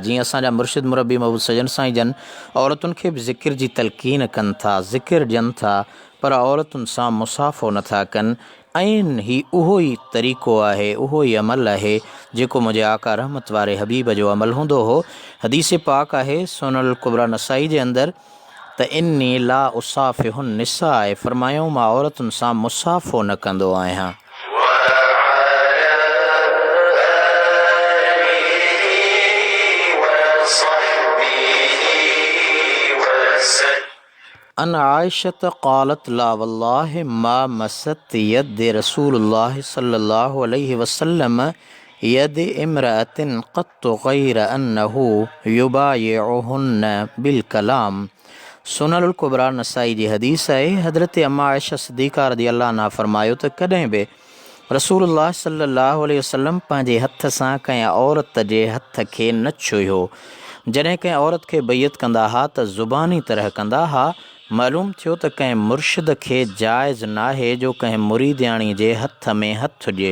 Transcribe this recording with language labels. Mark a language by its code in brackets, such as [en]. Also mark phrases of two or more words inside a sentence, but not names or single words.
[sd] जीअं असांजा मुर्शिद मुरब्बी महबूब सजन साईं जन औरतुनि खे बि ज़िक्र जी तलक़ीन कनि था, ज़िक्र ॾियनि था, पर औरतुनि सां मुसाफ़ो नथा कनि। ऐं ही उहो ई तरीक़ो आहे, उहो ई अमल आहे जेको मुंहिंजे आका रहमत वारे हबीब जो अमल हूंदो हो। हदीस पाक आहे सुनल कुबरा नसाई जे अंदरि त [ar] إني لا أصافح النساء [sd] आहे, फरमायूं मां औरतुनि सां मुसाफ़ो न कंदो आहियां। [ar] عن عائشة قالت لا والله ما مست يد رسول الله صلى الله عليه وسلم يد امرأة قط غير أنه يبايعهن بالكلام. [sd] सुनल कुबरा नसाई जी हदीस आहे। हज़रत अम्मा आयशा सिद्दीक़ा [ar] رضي الله عنها [sd] फरमायो त कॾहिं बि रसूलुल्लाह [ar] صلى الله عليه وسلم [sd] पंहिंजे हथ सां कंहिं औरत जे हथ खे न छुयो। जॾहिं कंहिं औरत खे बैयत कंदा हुआ त ज़ुबानी तरह कंदा हुआ। मालूम थियो त कंहिं मुर्शिद खे जाइज़ नाहे जो कंहिं मुरीदियाणी जे हथ में हथु ॾिए।